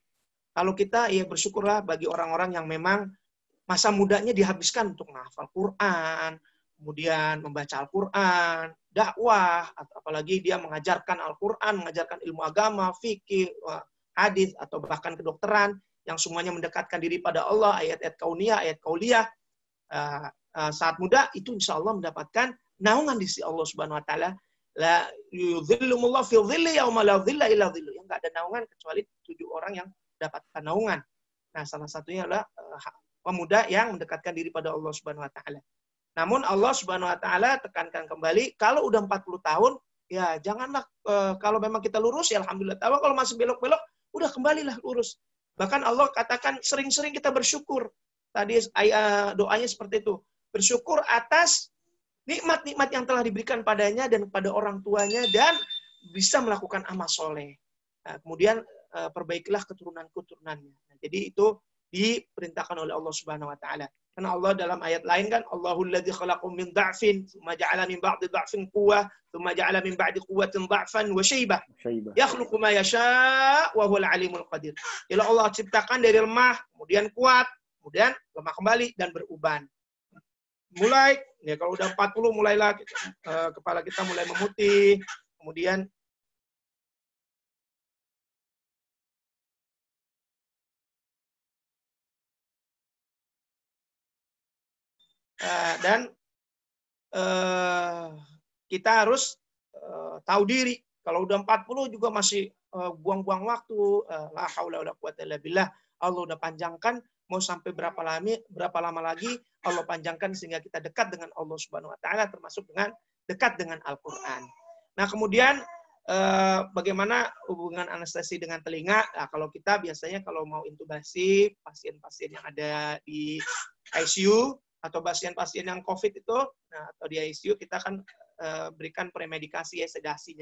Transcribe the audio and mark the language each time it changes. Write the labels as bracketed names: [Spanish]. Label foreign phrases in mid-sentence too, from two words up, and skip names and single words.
[Indonesian] Kalau kita ya bersyukurlah bagi orang-orang yang memang masa mudanya dihabiskan untuk menghafal Quran, kemudian membaca Al-Quran, dakwah, apalagi dia mengajarkan Al-Quran, mengajarkan ilmu agama, fikih, hadis, atau bahkan kedokteran, yang semuanya mendekatkan diri pada Allah, ayat-ayat kauniyah, ayat kauliyah, saat muda, itu [Arabic] إن شاء الله [Indonesian] mendapatkan naungan di sisi [Arabic] الله سبحانه وتعالى. لا يظلهم الله في ظله يوم لا ظل إلا ظله. [Indonesian] Yang enggak ada naungan kecuali 7 orang yang dapatkan naungan. Nah, salah satunya adalah pemuda yang mendekatkan diri pada [Arabic] الله سبحانه وتعالى. [Indonesian] Namun [Arabic] الله سبحانه وتعالى [Indonesian] tekankan kembali, kalau udah 40 tahun, ya janganlah kalau memang kita lurus ya alhamdulillah. Tapi kalau masih belok-belok, udah kembalilah lurus. Bahkan Allah katakan sering-sering kita bersyukur. Tadi doanya seperti itu. Bersyukur atas nikmat-nikmat yang telah diberikan padanya dan kepada orang tuanya dan bisa melakukan amal soleh. Nah, kemudian perbaikilah keturunan-keturunannya. Nah, jadi itu diperintahkan oleh [Arabic] الله سبحانه وتعالى. [Indonesian] Karena Allah dalam ayat lain kan [Arabic] الله الذي خلقكم من ضعف ثم جعل من بعد ضعف قوة ثم جعل من بعد قوة ضعفا وشيبة. يخلق ما يشاء وهو العليم القدير. [Indonesian] Jadi Allah ciptakan dari lemah, kemudian kuat, kemudian lemah kembali dan beruban. Mulai ya kalau udah 40 mulailah kepala kita mulai memutih, kemudian dan kita harus tahu diri. Kalau udah 40 juga masih buang-buang waktu. [Arabic] لا حول ولا قوة إلا بالله. [Indonesian] Allah udah panjangkan, mau sampai berapa lama lagi Allah panjangkan sehingga kita dekat dengan [Arabic] الله سبحانه وتعالى, [Indonesian] termasuk dengan dekat dengan Al-Qur'an. Nah, kemudian bagaimana hubungan anestesi dengan telinga? Nah, kalau kita biasanya kalau mau intubasi pasien-pasien yang ada di ICU atau pasien-pasien yang COVID itu, nah, atau di ICU kita akan berikan premedikasi ya, sedasinya.